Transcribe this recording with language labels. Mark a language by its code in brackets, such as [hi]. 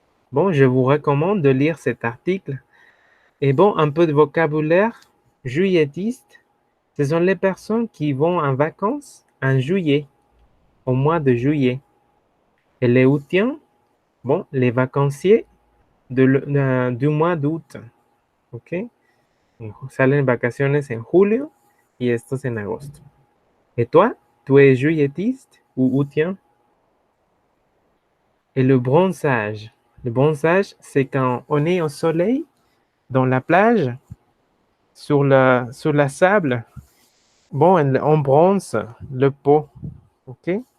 [fr] Bon, je vous recommande de lire cet article. Et bon, un peu de vocabulaire. Juillettiste, ce sont les personnes qui vont en vacances en juillet, au mois de juillet. Et les aoûtiens, bon, les vacanciers du mois d'août. ¿Ok? [es] Salen vacaciones en julio y estos en agosto. [fr] Et toi, tu es juillettiste ou aoûtien? Et le bronzage. Le bronzage, c'est quand on est au soleil, dans la plage, sur la sable, Bon, on bronze le peau, ok?